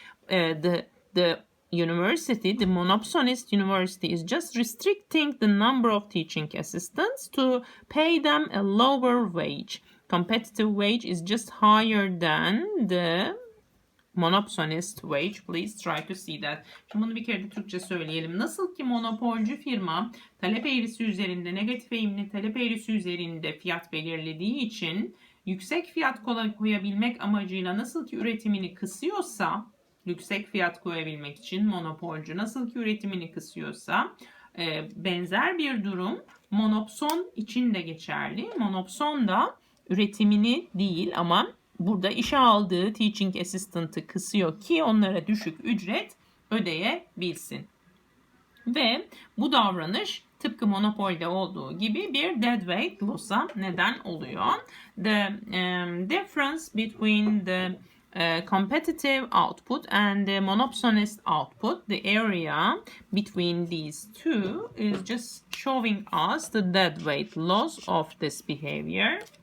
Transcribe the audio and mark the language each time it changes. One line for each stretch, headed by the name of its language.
English: The university, the monopsonist university, is just restricting the number of teaching assistants to pay them a lower wage. Competitive wage is just higher than the monopsonist wage. Please try to see that.
Turkish: Şimdi bunu bir kere de Türkçe söyleyelim. Nasıl ki monopolcu firma talep eğrisi üzerinde, negatif eğimli talep eğrisi üzerinde fiyat belirlediği için yüksek fiyat koyabilmek amacıyla nasıl ki üretimini kısıyorsa, yüksek fiyat koyabilmek için monopolcu nasıl ki üretimini kısıyorsa, benzer bir durum monopson için de geçerli. Monopson da üretimini değil ama burada işe aldığı teaching assistant'ı kısıyor ki onlara düşük ücret ödeyebilsin. Ve bu davranış tıpkı monopolde olduğu gibi bir deadweight loss'a neden oluyor.
English: The difference between the competitive output and the monopsonist output, the area between these two is just showing us the deadweight loss of this behavior.